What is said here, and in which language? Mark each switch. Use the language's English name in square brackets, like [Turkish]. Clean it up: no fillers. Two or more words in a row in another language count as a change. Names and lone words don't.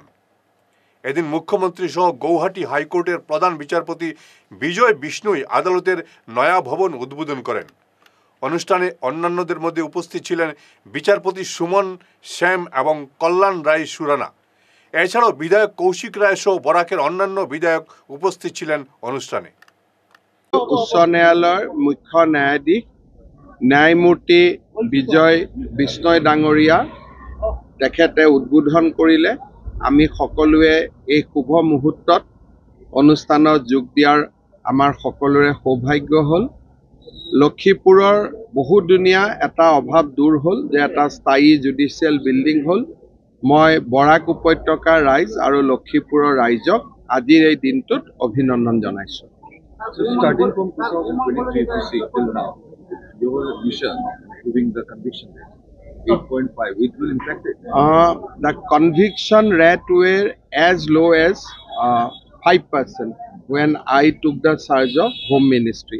[Bangla] এদিন মুখ্যমন্ত্রী সহ গৌহাটি হাইকোর্টের প্রধান বিচারপতি বিজয় বিষ্ণুই আদালতের নয়া ভবন উদ্বোধন করেন। অনুষ্ঠানে অন্যান্যদের মধ্যে উপস্থিত ছিলেন বিচারপতি সুমন শ্যাম এবং কল্যাণ রায় সুরানা। এছাড়াও বিধায়ক কৌশিক রায় সহ বরাকের অন্যান্য বিধায়ক উপস্থিত ছিলেন অনুষ্ঠানে। [Assamese] উচ্চ ন্যায়ালয়ৰ মুখ্য ন্যায়াধীশ ন্যায়মূৰ্তি বিজয় বিষ্ণয় ডাঙৰীয়া তেখেতে উদ্বোধন কৰিলে। আমি সকলোৱে এই শুভ মুহূৰ্তত অনুষ্ঠানত যোগ দিয়াৰ আমাৰ সকলোৰে সৌভাগ্য হ'ল। লক্ষীপুৰৰ বহুদিনীয়া এটা অভাৱ দূৰ হ'ল যে এটা স্থায়ী [English] judicial building [Assamese] হ'ল। মই বৰাক উপত্যকাৰ ৰাইজ আৰু লক্ষীপুৰৰ ৰাইজক আজিৰ এই দিনটোত অভিনন্দন জনাইছোঁ। [English] Starting from 2023 to see till now, your vision moving the conviction rate 8.5, it will impact it. The conviction rate were as low as 5% when I took the charge of Home Ministry.